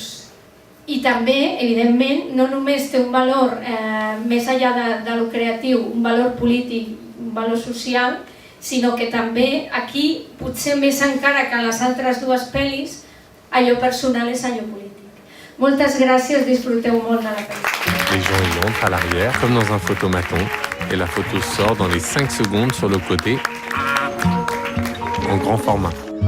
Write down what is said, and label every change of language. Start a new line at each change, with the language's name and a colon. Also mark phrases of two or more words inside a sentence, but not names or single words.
Catalan: I també, evidentment, no només té un valor més enllà de lo creatiu, un valor polític, un valor social, sinó que també aquí, potser més encara que en les altres dues pel·lis, allò personal és allò polític. Moltes gràcies, disfruteu molt de la pel·lícula.
French: Les gens ils rentrent à l'arrière, comme dans un photomaton, et la photo sort dans les 5 secondes sur le côté, en grand format.